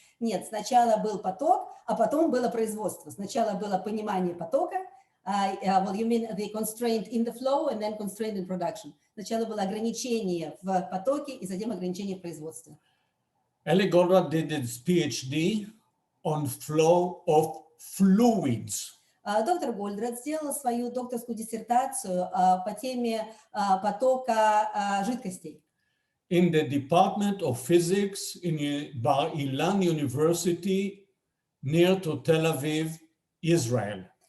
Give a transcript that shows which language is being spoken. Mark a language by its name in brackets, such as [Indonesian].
[Russian] Нет, сначала был поток, а потом было производство. Сначала было понимание потока, [English] well, you mean the constraint in the flow and then constraint in production. [Russian] Сначала было ограничение в потоке и затем ограничение в производстве. [English] Эли Голдратта did his PhD on flow of fluids. [Russian] Доктор Голдратт сделал свою докторскую диссертацию по теме потока жидкостей. [English] In the Department of Physics in Bar Ilan University near to Tel Aviv, Israel.